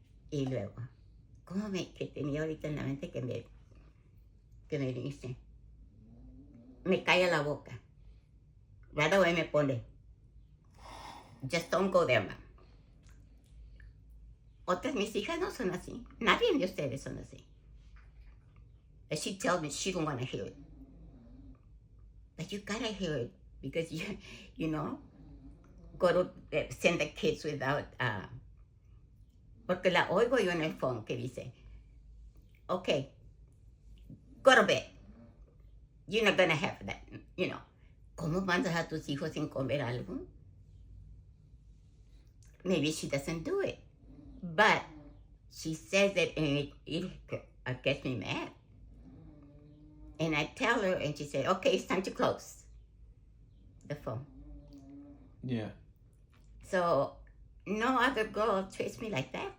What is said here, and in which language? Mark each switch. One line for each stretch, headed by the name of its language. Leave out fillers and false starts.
Spanish: Y luego, que tenía ahorita en la mente que me dice, me calla la boca.
English: Right away
Spanish: me pone,
English: just don't go there, ma'am.
Spanish: Otras mis hijas no son así. Nadie de ustedes son así.
English: And she tells me she don't want to hear it. But you gotta hear it because you know, go to send the kids without,
Spanish: porque la oigo yo en el
English: phone
Spanish: que dice,
English: okay, go to bed. You're not gonna have that,
Spanish: ¿Cómo mandas a tus hijos sin comer algo?
English: Maybe she doesn't do it. But she says it and it gets me mad. And I tell her and she said, okay, it's time to close the phone. Yeah. So no other girl treats me like that.